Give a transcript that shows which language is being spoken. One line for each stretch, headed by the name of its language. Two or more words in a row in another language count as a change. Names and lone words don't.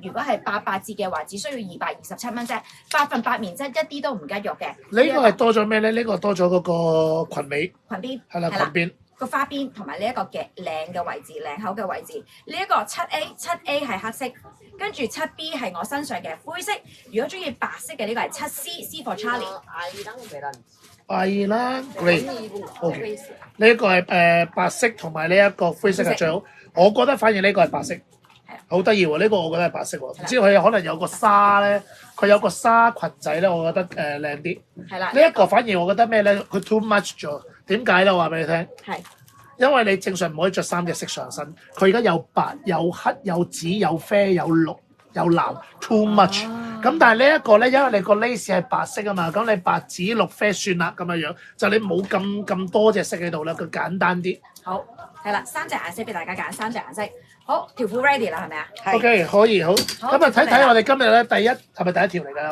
Cantonese: 如果係88折嘅話，只需要227蚊啫。8%棉質一啲都唔吉肉嘅。呢個係多咗咩咧？呢個多咗嗰個裙尾，裙邊係啦，裙邊。個花邊同埋呢一個嘅領嘅位置、領口嘅位置。呢、一個7A 係黑色，跟住7B 係我身上嘅灰色。如果中意白色嘅呢個係 7C
English: for Charlie。
Korean: 아이랑 메란지.
Cantonese: 係啦，grey。
Korean: 언니 입은 거.
Cantonese: OK，呢一個係白色同埋呢一個灰色係最好。我覺得反而呢個係白色，好得意喎！呢個我覺得係白色喎，唔知佢可能有個紗咧，佢有個紗裙仔咧，我覺得靚啲。係啦，呢一個反而我覺得咩咧？佢
English: too much
Cantonese: 咗。點解咧？我話俾你聽，係因為你正常唔可以着3隻色上身，佢而家有白、有黑、有紫、有啡、有綠、有藍 ，
English: too much。
Cantonese: 咁但係呢一個咧，因為你個 lace 係白色啊嘛，咁你白、紫、綠、啡算啦咁樣樣，就你冇咁多隻色喺度啦，佢簡單啲。好係啦，3隻顏色俾大家揀，3隻顏色。好，條褲 ready 啦，係咪啊？係 OK，可以好。咁啊，睇睇我哋今日咧，係咪第一條嚟㗎？